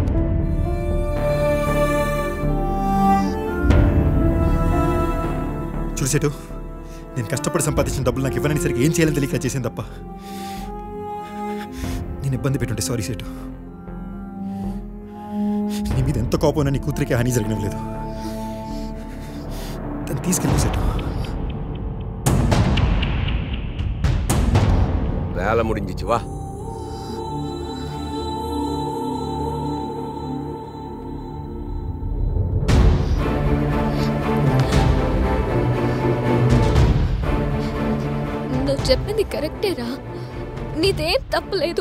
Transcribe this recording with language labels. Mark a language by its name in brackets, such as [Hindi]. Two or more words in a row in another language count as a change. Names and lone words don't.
[Telugu] చూసేటు నేను కష్టపడి సంపాదించిన డబ్బులు నాకు ఇవ్వనని సరికి ఏం చేయాలని తెలియక చేసింది తప్ప నేను ఇబ్బంది పెట్టుంటే సారీ సేటు. నీ మీద ఎంత కోపం నీ కూతురికి హాని జరగడం లేదు. తను తీసుకెళ్ళి సేటు. [Tamil] வேலை முடிஞ்சிச்சு வா. [Telugu] నువ్వు చెప్పింది కరెక్టేరా, నీదేం తప్పులేదు.